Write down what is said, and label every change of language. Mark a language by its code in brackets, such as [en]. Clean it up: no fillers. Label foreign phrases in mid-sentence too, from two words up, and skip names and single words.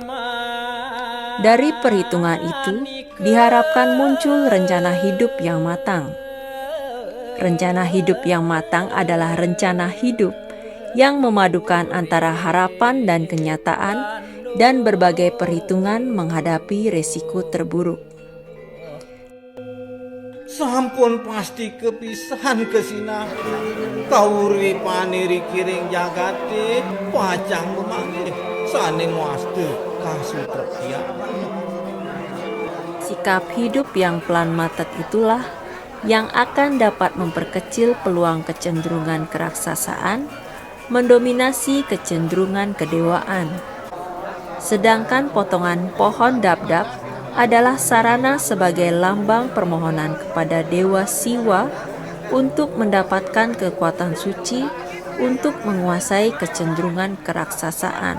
[id] Dari perhitungan itu, diharapkan muncul rencana hidup yang matang. Rencana hidup yang matang adalah rencana hidup yang memadukan antara harapan dan kenyataan dan berbagai perhitungan menghadapi resiko terburuk. [ban] Sampun pasti kepisahan kesinah kauripan kiring jagate pacang memanggih sane muaste kasutrepya. [id] Sikap hidup yang pelan matet itulah yang akan dapat memperkecil peluang kecenderungan keraksasaan mendominasi kecenderungan kedewaan. Sedangkan potongan pohon dap-dap adalah sarana sebagai lambang permohonan kepada Dewa Siwa untuk mendapatkan kekuatan suci untuk menguasai kecenderungan keraksasaan.